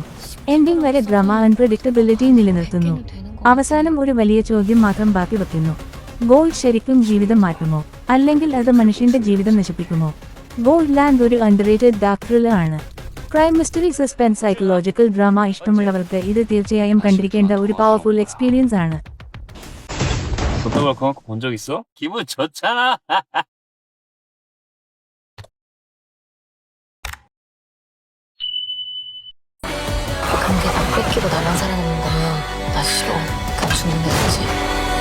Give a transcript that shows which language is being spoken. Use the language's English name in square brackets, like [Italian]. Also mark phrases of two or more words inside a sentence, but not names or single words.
[Malayalam] എൻഡിംഗ് വരെ [English] drama unpredictability [Malayalam] നിലനിർത്തുന്നു. അവസാനം ഒരു വലിയ ചോദ്യം മാത്രം ബാക്കി വെക്കുന്നു. ഗോൾഡ് ശരിക്കും ജീവിതം മാറ്റുമോ, അല്ലെങ്കിൽ അത് മനുഷ്യന്റെ ജീവിതം നശിപ്പിക്കുമോ? ഗോൾഡ് ലാൻഡ് ഒരു [English] underrated dark thriller [Malayalam] ആണ്. [English] crime, mystery, suspense, psychological drama [Malayalam] ഇഷ്ടമുള്ളവർക്ക് ഇത് തീർച്ചയായും കണ്ടിരിക്കേണ്ട ഒരു [English] powerful experience [Malayalam] ആണ്. [Korean] 걷다가 그만큼 본 적 있어? 기분 좋잖아. 근데 나 뺏기고 나랑 살아남는다면 나 싫어. 그냥 죽는 게 낫지.